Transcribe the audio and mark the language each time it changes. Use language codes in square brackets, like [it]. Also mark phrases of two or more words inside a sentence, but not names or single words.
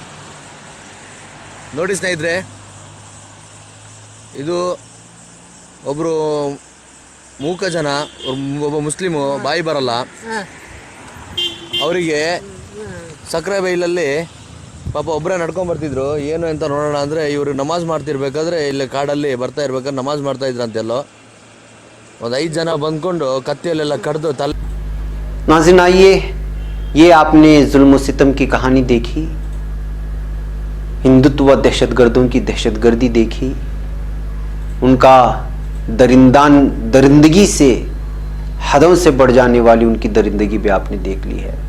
[kn] ನೋಡಿ ಸ್ನೇಹಿತರೆ, ಇದು ಒಬ್ಬರು ಮೂಕ ಜನ, ಒಬ್ಬ ಮುಸ್ಲಿಮು, ಬಾಯಿ ಬರಲ್ಲ ಅವರಿಗೆ ಸಕ್ಕರೆ ಬೈಲಲ್ಲಿ ಪಾಪ ಒಬ್ಬರೇ ನಡ್ಕೊಂಬರ್ತಿದ್ರು. ಏನು ಅಂತ ನೋಡೋಣ ಅಂದರೆ ಇವರು ನಮಾಜ್ ಮಾಡ್ತಿರ್ಬೇಕಾದ್ರೆ ಇಲ್ಲಿ ಕಾಡಲ್ಲಿ ಬರ್ತಾ ಇರ್ಬೇಕಾದ್ರೆ ನಮಾಜ್ ಮಾಡ್ತಾಯಿದ್ರು ಅಂತೆಲ್ಲೋ ಒಂದು 5 ಜನ ಬಂದ್ಕೊಂಡು ಕತ್ತಿಯಲ್ಲೆಲ್ಲ ಕಡ್ದು ತಲೆ। [hi] नाज़रीन आइए, ये आपने जुल्म सितम की कहानी देखी, हिंदुत्व दहशतगर्दों की दहशतगर्दी देखी, उनका दरिंदगी से हदों से बढ़ जाने वाली उनकी दरिंदगी भी आपने देख ली है।